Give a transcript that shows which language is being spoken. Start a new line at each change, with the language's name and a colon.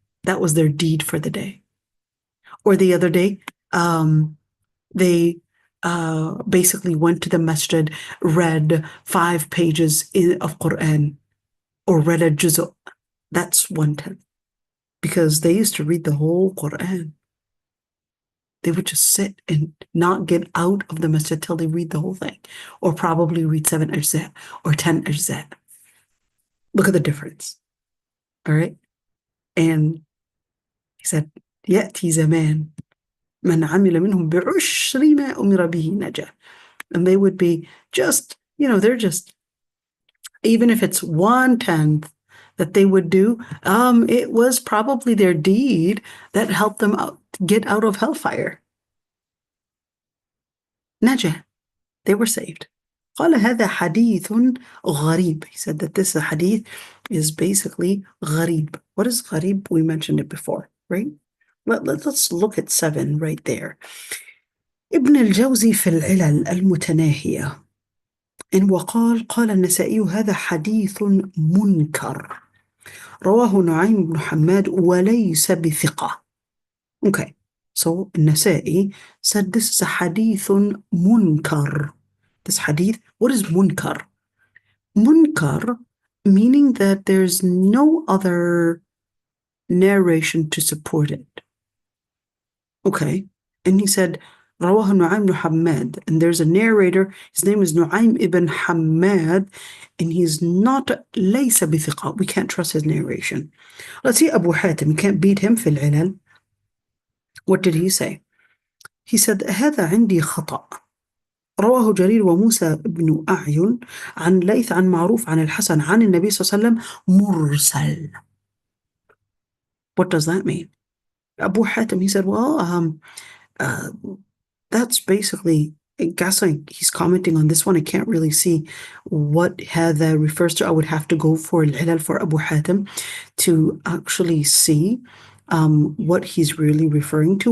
English: That was their deed for the day. Or the other day, they basically went to the masjid, read 5 pages of Quran, or read a juz'. That's 1/10. Because they used to read the whole Quran. They would just sit and not get out of the masjid till they read the whole thing, or probably read 7 ajza or 10 ajza. Look at the difference. All right. And he said,
Arabic: يأتي زمان من عمل منهم بعشر ما أمر به نجا.
English: And they would be just, they're just, even if it's 1/10 that they would do, it was probably their deed that helped them get out of hellfire.
Arabic: Naja,
English: they were saved.
Arabic: قال هذا حديث غريب.
English: He said that this hadith is basically غريب. What is غريب? We mentioned it before, right? Let's look at 7 right there.
Arabic: ابن الجوزي في العلل المتناهية قال النسائي هذا حديث منكر رواه نعيم بن حماد وليس بثقة.
English: Okay, so النسائي said this is a hadith munkar. This hadith, what is munkar? Munkar meaning that there's no other narration to support it. Okay, and he said
Arabic: رواه نعيم بن حماد,
English: and there's a narrator, his name is Nu'aym ibn Hammad, and he's not
Arabic: ليس بثقة.
English: We can't trust his narration. Let's see Abu Hatim, you can't beat him
Arabic: في العلل.
English: What did he say? He said
Arabic: هذا عندي خطأ رواه جرير وموسى بن أعين عن ليث عن معروف عن الحسن عن النبي صلى الله عليه وسلم مرسل.
English: What does that mean? Abu Hatim, he said, well, that's basically, I guess he's commenting on this one. I can't really see what هذا refers to. I would have to go for al-Hilal for Abu Hatim to actually see what he's really referring to.